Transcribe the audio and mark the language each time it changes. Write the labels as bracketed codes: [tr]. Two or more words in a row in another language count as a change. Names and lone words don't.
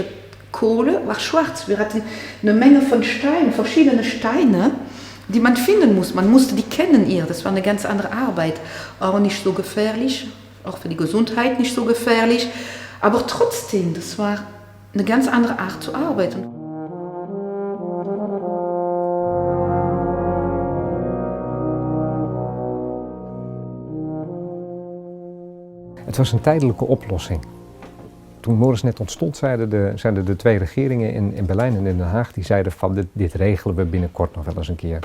[de] Kohle war schwarz. Wir hatten eine Menge von Steinen, verschiedene Steine, die man finden muss. Man musste die kennen hier. Das war eine ganz andere Arbeit. Auch nicht so gefährlich, auch für die Gesundheit nicht so gefährlich. Aber trotzdem, das war eine ganz andere Art zu arbeiten. [nl] Het was een tijdelijke oplossing. Toen Moresnet ontstond, zeiden de twee regeringen in Berlijn en in Den Haag, die zeiden van dit regelen we binnenkort nog wel eens een keer.